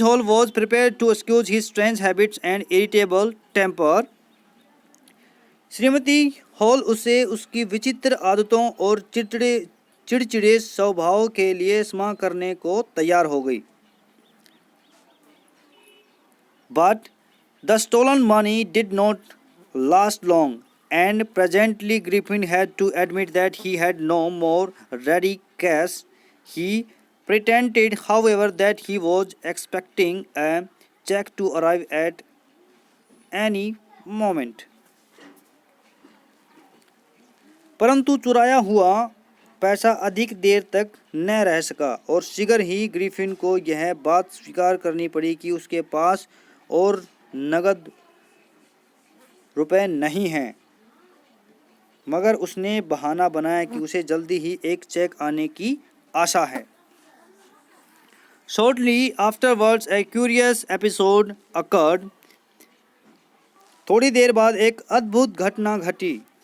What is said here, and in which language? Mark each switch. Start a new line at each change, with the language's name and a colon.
English: Hall was prepared to excuse his strange habits and irritable temper.
Hindi: Shrimati hall उसे उसकी विचित्र आदतों और चिड़चिड़े स्वभाव के लिए क्षमा करने को तैयार हो गई।
English: But the stolen money did not last long, and presently Griffin had to admit that he had no more ready cash. He pretended, however, that he was expecting a check to arrive at any moment.
Hindi: परंतु चुराया हुआ पैसा अधिक देर तक न रह सका और शीघ्र ही ग्रिफिन को यह बात स्वीकार करनी पड़ी कि उसके पास और नगद रुपए नहीं हैं, मगर उसने बहाना बनाया कि उसे जल्दी ही एक चेक आने की आशा है।
English: Shortly afterwards, a curious episode occurred.
Hindi: थोड़ी देर बाद एक अद्भुत घटना घटी।